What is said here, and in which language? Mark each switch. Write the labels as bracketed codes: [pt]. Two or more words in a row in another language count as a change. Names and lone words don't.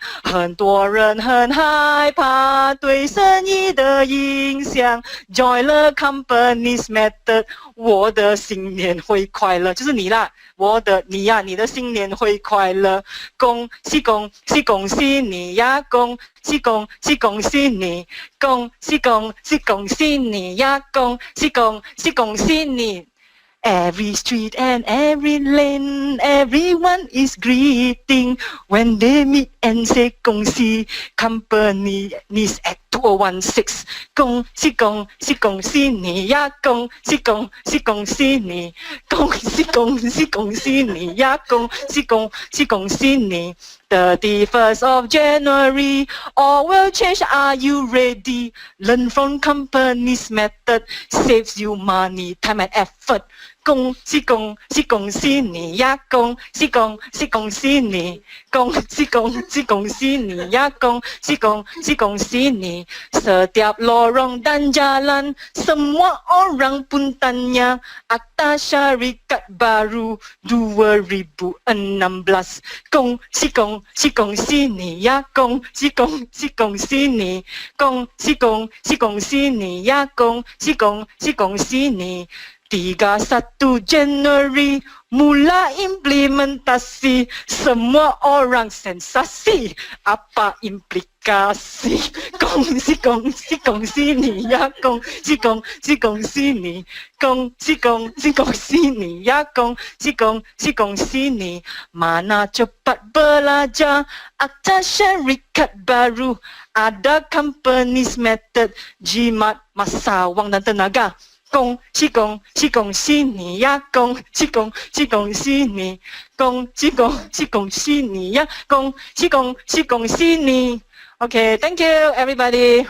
[zh] 很多人很害怕对生意的影响 ， [en] Join the Companies Method， [zh] 我的新年会快乐，就是你啦，你呀，你的新年会快乐。恭喜恭喜恭喜你呀！恭喜恭喜恭喜你！恭喜恭喜恭喜你呀！恭喜恭喜恭喜你！ [en] Every street and every lane, everyone is greeting when they meet and say 恭喜 Companies at 2016. [zh] 恭喜恭喜恭喜你呀！恭喜恭喜恭喜你！恭喜恭喜恭喜你呀！恭喜恭喜恭喜你！ [en] 31st of January, all will change. Are you ready? Learn from Companies Method, saves you money, time and effort. [zh] 恭喜恭喜恭喜你呀！恭喜恭喜恭喜你！恭喜恭喜恭喜你呀！恭喜恭喜恭喜你！ [ms] Setiap lorong dan jalan, semua orang pun tanya, Akta Syarikat Baru 2016. [zh] 恭喜恭喜恭喜你呀！恭喜恭喜恭喜你！恭喜恭喜恭喜你呀！恭喜恭喜恭喜你！ [ms] 31 Januari mula implementasi, semua orang sensasi, apa implikasi? [zh] 恭喜恭喜恭喜你呀！恭喜恭喜恭喜你！恭喜恭喜恭喜你呀！恭喜恭喜恭喜你！ [ms] Mana cepat belajar Akta Syarikat Baru, ada Companies Method, jimat masa, wang dan tenaga. [zh] 恭喜恭喜恭喜你呀！恭喜恭喜恭喜你！恭喜恭喜恭喜你呀！恭喜恭喜恭喜你！ [en] Okay, thank you everybody.